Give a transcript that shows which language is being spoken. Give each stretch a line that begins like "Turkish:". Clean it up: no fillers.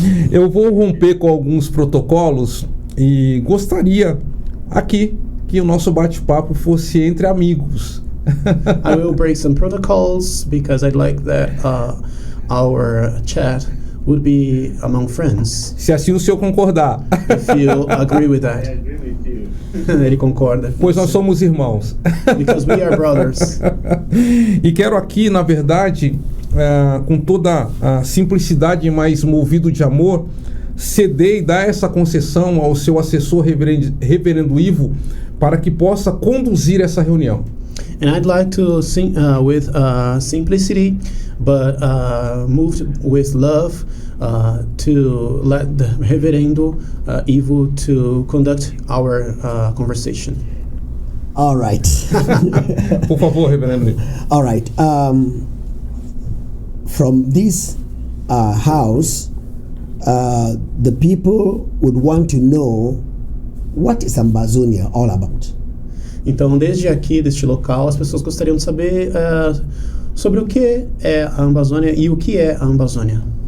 Portuguese: Eu vou romper com alguns protocolos e gostaria aqui que o nosso bate-papo fosse entre amigos.
English: I will break some protocols because I'd like that our chat would be among friends.
Portuguese: Se assim o senhor concordar.
English: If you agree with that. I agree with you.
Portuguese: Ele concorda. Pois nós somos irmãos.
English: Because we are brothers.
Portuguese: E quero aqui, na verdade, com toda a simplicidade, mas movido de amor, ceder e dar essa concessão ao seu assessor, reverendo Ivo, para que possa conduzir essa reunião.
English: And I'd like to sing with simplicity, but moved with love, to let the Reverendo Ivo to conduct our conversation. All right.
Portuguese: Por favor, reverendo Ivo.
English: All right. From this house, the people would want to know what is Ambazonia all about.
Portuguese: Então, desde aqui, deste local, as pessoas gostariam de saber sobre o que é a Amazônia e o que é a Amazônia.